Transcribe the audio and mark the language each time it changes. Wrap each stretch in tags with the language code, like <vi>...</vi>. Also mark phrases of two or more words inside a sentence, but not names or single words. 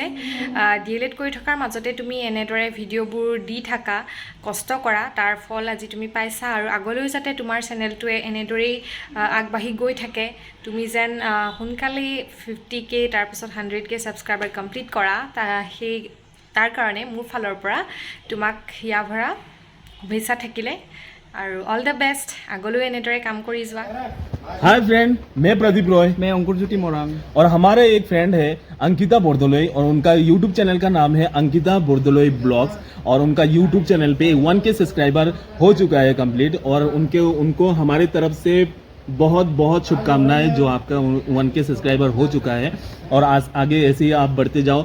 <as>ডিএলএড কৰি থকাৰ মাজতে তুমি এনেদৰে ভিডিওবোৰ দি থাকা, কষ্ট কৰা, তাৰ ফল আজি তুমি পাইছা আৰু আগলৈ যাতে তোমাৰ চেনেলটোৱে এনেদৰেই আগবাঢ়ি গৈ থাকে। তুমি যেন সোনকালে 50k তাৰপিছত 100k</as> <en>subscriber complete</en> <as>কৰা তাৰ কাৰণে মোৰ ফালৰ পৰা তোমাক হিয়া ভৰা শুভেচ্ছা থাকিলে और</as> <en>all the best</en> <as>আগলৈ এনেদৰে কাম কৰি যোৱা।</as> <en>hi friend,</en> <hi>मैं प्रदीप रॉय। मैं अंकुर ज्योति मोरांग। और हमारे एक फ्रेंड है अंकिता बोरदोलोई और उनका</hi> <en>YouTube channel</en> <hi>का नाम है अंकिता बोरदोलोई ब्लॉग्स और उनका</hi> <en>YouTube channel</en> <hi>पे 1k सब्सक्राइबर हो चुका है कंप्लीट और उनको हमारी तरफ से बहुत बहुत शुभकामनाएं जो आपका 1k सब्सक्राइबर हो चुका है और आगे ऐसे ही आप बढ़ते जाओ।</hi>